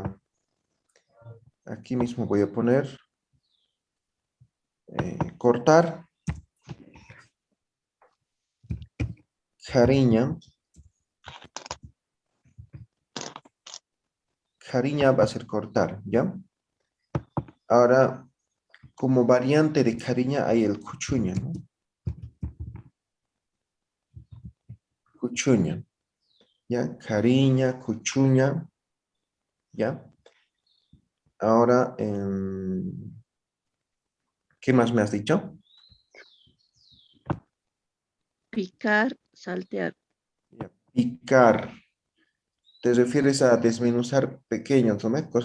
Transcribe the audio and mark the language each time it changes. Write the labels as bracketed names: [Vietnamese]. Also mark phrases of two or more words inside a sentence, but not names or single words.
[Spanish] Aquí mismo voy a poner cortar, cariña. Cariña va a ser cortar, ¿ya? Ahora, como variante de cariña hay el cuchuña, ¿no? Cuchuña, ¿ya? Cariña, cuchuña, ¿ya? Ahora, ¿qué más me has dicho? Picar, saltear. Ya, picar. ¿Te refieres a desmenuzar pequeños, no ve?